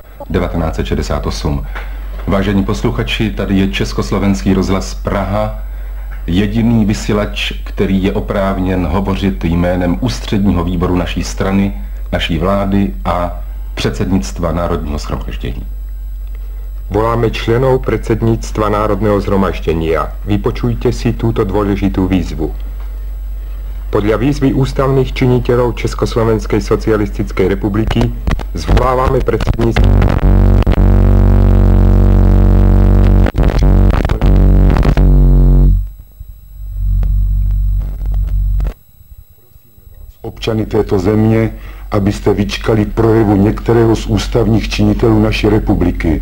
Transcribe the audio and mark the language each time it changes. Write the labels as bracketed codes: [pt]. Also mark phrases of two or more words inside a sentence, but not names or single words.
[cs] 1968. Vážení posluchači, tady je Československý rozhlas Praha, jediný vysílač, který je oprávněn hovořit jménem ústředního výboru naší strany, naší vlády a předsednictva Národního shromaždění. [sk] Voláme členov predsedníctva Národného zhromaždenia. Vypočujte si túto dôležitú výzvu. Podľa výzvy ústavných činiteľov Československej socialistickej republiky zvolávame predsedníctvo [cs] občany této země, abyste vyčkali projevu některého z ústavních činitelů naší republiky.